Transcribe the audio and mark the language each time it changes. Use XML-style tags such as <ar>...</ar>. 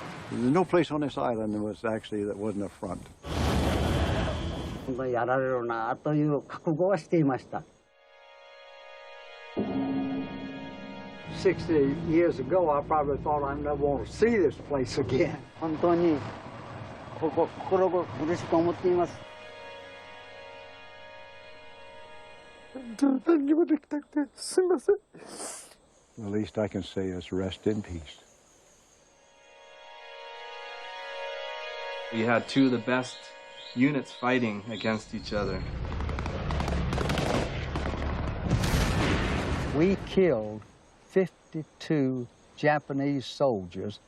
<en>There's no place on this island that wasn't a front.</en> <ja>やられるなという覚悟はしていました。</ja> <en>60 years ago, I probably thought I never want to see this place again.</en> <ja>本当に心苦しく思っています。何にもできなくてすみません。</ja> <en>The least I can say is rest in peace. We had two of the best units fighting against each other. We killed 52 Japanese soldiers.</en>